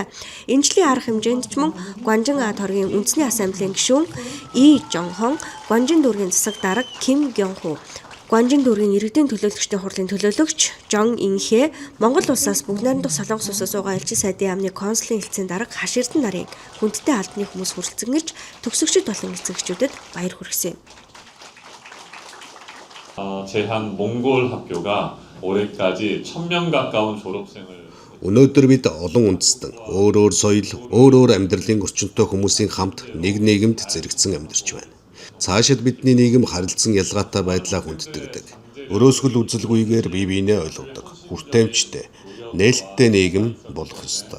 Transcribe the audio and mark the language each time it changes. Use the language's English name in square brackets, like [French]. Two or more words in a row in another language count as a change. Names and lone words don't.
[Mongolian] Энэ жилийн арга хэмжээнд ч мөн Гуанжин торгийн үндэсний ассамблеийн гишүүн И Жонхон, Гуанжин дүүргийн засаг дарга Ким Гёнху, Гуанжин дүүргийн иргэдийн төлөөлөгчдийн хурлын төлөөлөгч Жон Инхэ, Монгол улсаас бүгд найрамдах Солонгос улсаас байгаа элчин сайдын яамны консулын хэлтсийн дарга Хаш Эрдэнэ нарыг хүндтэй албаны хүмүүс хүрэлцэн ирж төгсөгчд болон эцэгчүүдэд баяр хүргэсэн. [Korean] 제한 몽골 학교가 올해까지 1000명 가까운 졸업생을 [Mongolian] Өнөөдөр бид олон үндэстэн, өөр соёл, өөр амьдралын орчинтой хүмүүсийн хамт нэг нийгэмд зэрэгцэн амьдарч байна. Цаашид бидний нийгэм харилцан ялгаатай байдлаа хүнддэг. Өрөөсгөл үзэлгүйгээр бие биенээ ойлгодог, хүртээмжтэй, нээлттэй нийгэм болох ёстой.